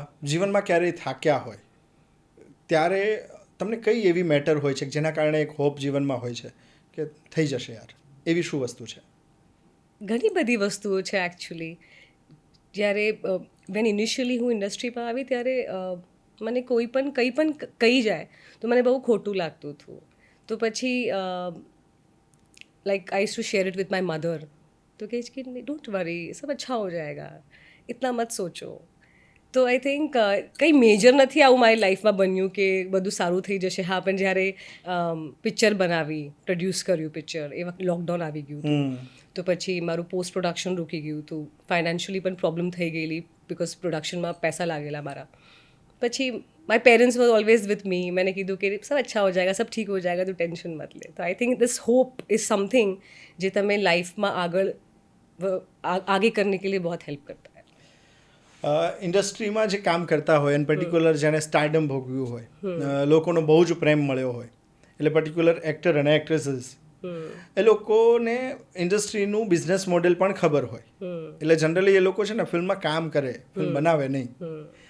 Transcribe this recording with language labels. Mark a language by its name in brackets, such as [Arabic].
[Gujarati] જીવનમાં ક્યારેય થાક્યા હોય ત્યારે તમને કઈ એવી મેટર હોય છે કે જેના કારણે એક હોપ જીવનમાં હોય છે કે થઈ જશે યાર, એવી શું વસ્તુ છે? ઘણી બધી વસ્તુઓ છે એકચ્યુઅલી. જ્યારે વેન ઇનિશિયલી હું ઇન્ડસ્ટ્રીમાં આવી ત્યારે મને કંઈ પણ કહી જાય તો મને બહુ ખોટું લાગતું હતું. તો પછી [English] Like I to share it with my mother. [Hindi] तो कहे कि [English] don't worry, [Hindi] सब अच्छा हो जाएगा, इतना मत सोचो. [Gujarati] તો [English] I think [Gujarati] કંઈ મેજર નથી આવું મારી લાઈફમાં બન્યું કે બધું સારું થઈ જશે. હા, પણ જ્યારે પિક્ચર બનાવી, પ્રોડ્યુસ કર્યું પિક્ચર, એ વખતે લોકડાઉન આવી ગયું હતું. તો પછી મારું પોસ્ટ પ્રોડક્શન રૂકી ગયું હતું. ફાઇનાન્શિયલી પણ પ્રોબ્લેમ થઈ ગયેલી બિકોઝ પ્રોડક્શનમાં પૈસા લાગેલા મારા. [English] પછી my parents was always with me. [Hindi] मैंने [Gujarati] કીધું કે [Hindi] सब अच्छा हो जाएगा, सब ठीक हो जाएगा, तो टेंशन मत ले. तो [English] I think this hope is something [Gujarati] જે તમે લાઈફમાં આગળ [Hindi] આગે કરને કે लिए बहुत हेल्प करता है. [Gujarati] ઇન્ડસ્ટ્રીમાં જે કામ કરતા હોય અને પર્ટિક્યુલર જેણે સ્ટારડમ ભોગવ્યું હોય, લોકોનો બહુ જ પ્રેમ મળ્યો હોય, એટલે પર્ટિક્યુલર એક્ટર અને એક્ટ્રેસીસ, એ લોકોને ઇન્ડસ્ટ્રીનું બિઝનેસ મોડેલ પણ ખબર હોય. એટલે જનરલી એ લોકો છે ને ફિલ્મમાં કામ કરે, ફિલ્મ બનાવે નહીં.